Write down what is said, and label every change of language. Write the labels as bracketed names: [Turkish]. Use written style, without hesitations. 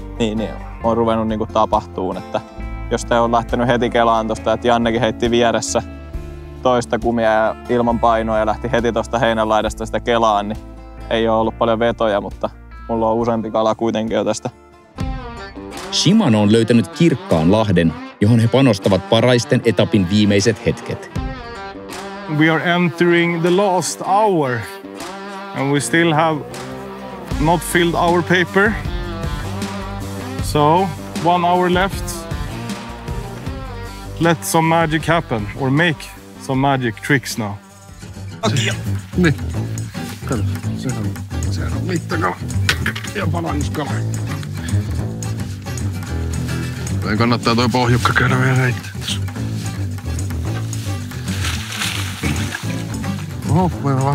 [Finnish] Niin on ruvennut niinku tapahtuun, että jos te on lähtenyt heti kelaan tosta, että Jannekin heitti vieressä toista kumia ja ilman painoa ja lähti heti tosta heinänlaidasta sitä kelaan, niin ei ole ollut paljon vetoja, mutta mulla on useampi kala kuitenkin jo tästä. Shimano on löytänyt kirkkaan lahden, johon he panostavat paraisten etapin viimeiset hetket. [English] We are entering the last hour and we still have not filled our paper. So, 1 hour left. Let some magic happen or make some magic tricks now. [Finnish] Niin. Kato, sehän on mittakala ja palannuskala. Toi kannattaa toi pohjukka käydä vielä heittää tässä. Oho, vähän